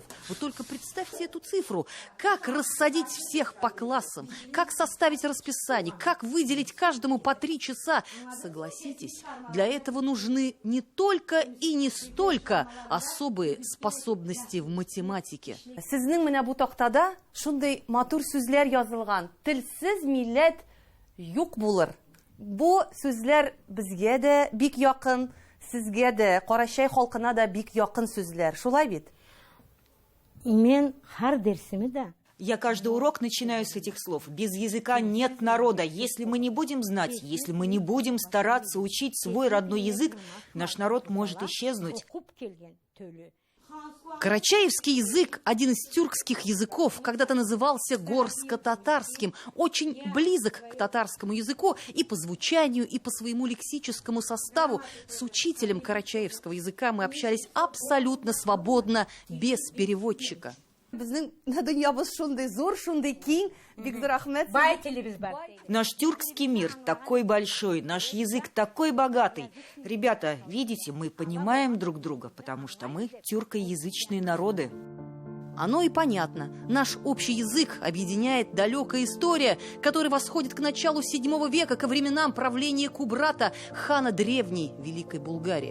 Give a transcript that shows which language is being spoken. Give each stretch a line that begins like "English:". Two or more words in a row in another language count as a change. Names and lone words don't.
Russian: Вы только представьте эту цифру. Как рассадить всех по классам, как составить расписание, как выделить каждому по 3 часа. Согласитесь, для этого нужны не только и не столько особые способности в математике.
Tatar: Сезнең менә бу тактада шундый матур сүзләр язылган. Телсез милләт юк булыр. Бу сүзләр безгә дә бик якын, сезгә дә, Карачай халкына да бик якын сүзләр. Шулай бит? Мен һәр дәрсемдә
Russian: Я каждый урок начинаю с этих слов. Без языка нет народа. Если мы не будем знать, если мы не будем стараться учить свой родной язык, наш народ может исчезнуть. Куп келгән төле. Карачаевский язык, один из тюркских языков, когда-то назывался горско-татарским, очень близок к татарскому языку и по звучанию, и по своему лексическому составу. С учителем карачаевского языка мы общались абсолютно свободно, без переводчика.
Tatar: Безнең дөньябыз шундый зур, шундый киң. Бик зур рәхмәт. Бай телебез бар.
Russian: Наш тюркский мир такой большой, наш язык такой богатый. Ребята, видите, мы понимаем друг друга, потому что мы тюркоязычные народы. Оно и понятно. Наш общий язык объединяет далекая история, которая восходит к началу VII века, ко временам правления Кубрата, хана древней Великой Булгарии.